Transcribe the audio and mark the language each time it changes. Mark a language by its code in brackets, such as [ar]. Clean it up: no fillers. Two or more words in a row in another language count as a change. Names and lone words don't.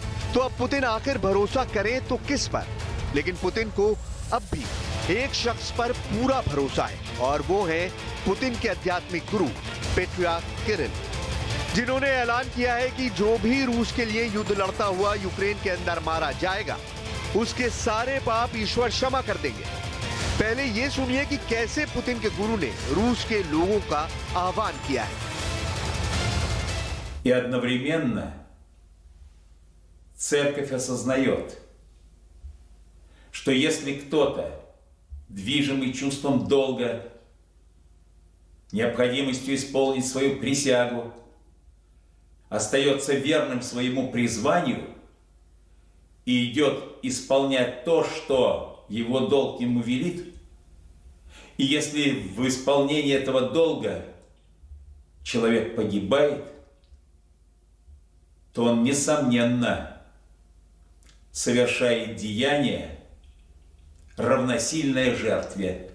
[hi] तो अब पुतिन आखिर भरोसा करें तो किस पर? लेकिन पुतिन को अब भी एक शख्स पर पूरा भरोसा है और वो है पुतिन के आध्यात्मिक गुरु पैट्रियार्क किरिल, जिन्होंने ऐलान किया है कि जो भी रूस के लिए युद्ध लड़ता हुआ यूक्रेन के अंदर मारा जाएगा, उसके सारे पाप ईश्वर क्षमा कर देंगे। पहले ये सुनिए कि कैसे पुतिन के गुरु ने रूस के लोगों का आह्वान किया है। [ru] И одновременно церковь осознает, что если кто-то, движимый чувством долга, необходимостью исполнить свою присягу, остается верным своему призванию и идет исполнять то, что его долг ему велит, и если в исполнении этого долга человек погибает, то он, несомненно, совершает деяние, равносильное жертве.